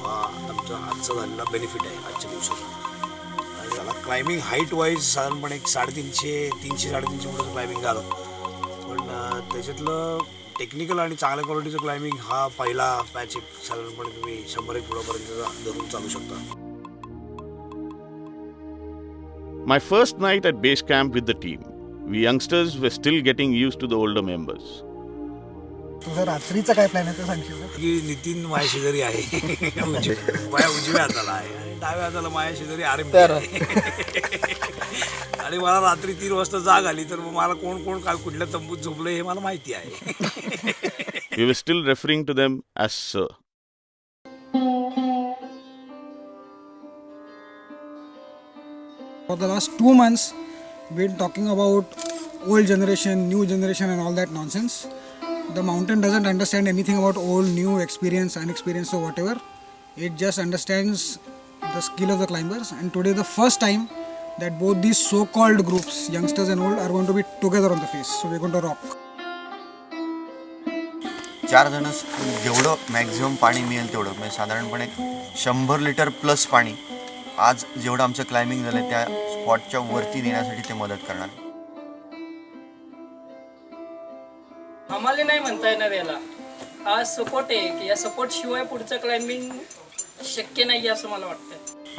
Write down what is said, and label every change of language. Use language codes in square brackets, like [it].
[mr] हा आमचा आजचा झालेला बेनिफिट आहे आजच्या दिवसाचा. आणि त्याला क्लाइम्बिंग हाईट वाईज साधारणपणे एक 350-350 फुटाचं क्लाइम्बिंग झालं, पण त्याच्यातलं टेक्निकल आणि चांगल्या क्वालिटीचं क्लाइम्बिंग हा पहिला पॅच एक साधारणपणे तुम्ही 100-1 फुटापर्यंत धरून चालू शकता. [en] My first night at base camp with the team, we youngsters were still getting used to the older members. [mr] तुझा रात्रीचा काय प्लॅन आहे ते सांगशील का? की नितीन माझ्या शेजारी आहे माझ्या उजव्या हाताला आहे आणि डाव्या हाताला माझ्या शेजारी आरएम आणि मला रात्री 3 वाजता जाग आली तर मग मला कोण कोण काय कुठल्या तंबूत झोपलं हे मला माहिती आहे. [en] We were still referring to them as sir. For the last 2 months, we've been talking about old generation, new generation, and all that nonsense. The mountain doesn't understand anything about old, new, experience, unexperienced, or whatever. It just understands the skill of the climbers. And today, the first time that both these so-called groups, youngsters and old, are going to be together on the face. So we're going to rock. [mr] 4 जण जेवढं maximum पाणी मिळेल तेवढं म्हणजे साधारणपणे 100 litre plus पाणी आज जेवढं आमचं क्लाइम्बिंग झालं त्या स्पॉटच्या वरती नेण्यासाठी ते मदत करणार. आम्हाला नाही म्हणता येणार याला. हा सपोर्ट आहे की या सपोर्ट शिवाय पुढचं क्लाइम्बिंग शक्य नाही असं मला वाटतं.